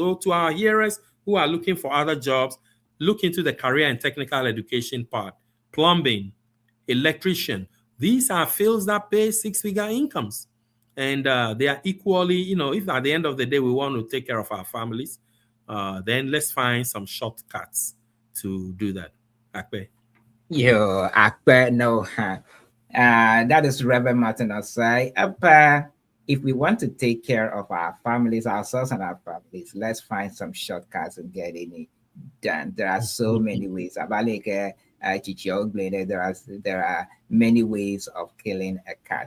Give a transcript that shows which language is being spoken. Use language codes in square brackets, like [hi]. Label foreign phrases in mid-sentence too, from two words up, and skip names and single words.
[en] So to our hearers who are looking for other jobs, look into the career and technical education part. Plumbing, electrician. These are fields that pay 6-figure incomes. And they are equally, if at the end of the day we want to take care of our families, then let's find some shortcuts to do that. Akpe. Yo, Akpe, no. That is Reverend Martin OSAE. If we want to take care of our families, ourselves and our families, let's find some shortcuts and get it done. There are so many ways. There are many ways of killing a cat.